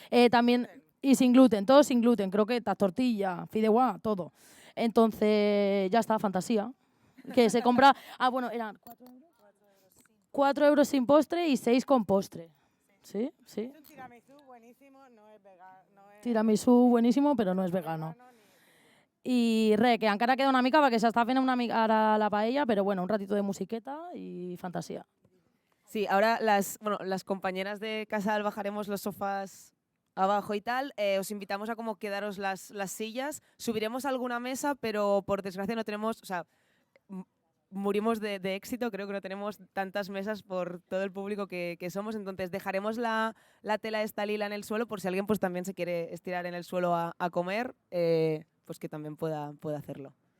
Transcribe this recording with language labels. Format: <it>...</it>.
<es>También, y sin gluten, todo sin gluten, croquetas, tortilla, fideuá, todo. Entonces, ya está, fantasía. Que se compra, bueno, eran 4 euros sin postre y 6 con postre. Sí. Un tiramisú buenísimo, no es vegano. Tiramisú buenísimo, pero no es vegano.</es> <ca>I res, que encara queda una mica perquè s'està fent ara la paella, pero bueno,</ca> <es>un ratito de musiqueta y fantasía. Sí, ahora las compañeras de Casal bajaremos los sofás abajo y tal. Os invitamos a como quedaros las sillas. Subiremos alguna mesa, pero por desgracia no tenemos, o sea, murimos de éxito, creo que no tenemos tantas mesas por todo el público que somos, entonces dejaremos la tela esta lila en el suelo por si alguien pues también se quiere estirar en el suelo a comer, pues que también pueda hacerlo.</es>